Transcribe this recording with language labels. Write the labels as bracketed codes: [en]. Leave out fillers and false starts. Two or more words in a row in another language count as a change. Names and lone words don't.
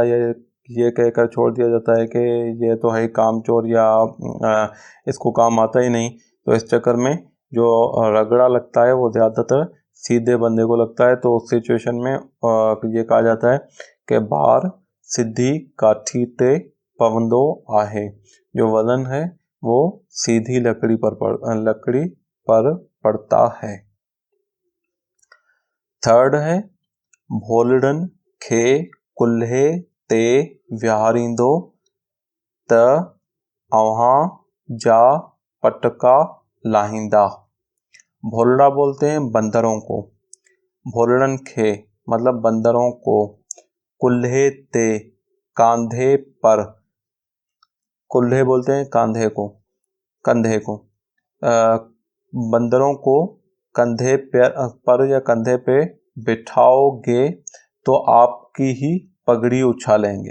[hi] ये कहकर छोड़ दिया जाता है कि ये तो है कामचोर या इसको काम आता ही नहीं। तो इस चक्कर में जो रगड़ा लगता है वो ज़्यादातर सीधे बंदे को लगता है। तो उस सिचुएशन में ये कहा जाता है कि [sd] बार सिद्धि काठी ते पवंदो आहे। [hi] जो वजन है वो सीधी लकड़ी पर पड़ता है। थर्ड है [sd] भोलड़न खे कुल्हे ते व्यारींदो त अवहां जा पटका लाहिंदा। [hi] भोलड़ा बोलते हैं बंदरों को, [sd] भोलड़न खे [hi] मतलब बंदरों को, [sd] कुल्हे ते [hi] कांधे पर, कुल्हे बोलते हैं कंधे को, बंदरों को कंधे पर या कंधे पे बिठाओगे तो आपकी ही पगड़ी उछालेंगे।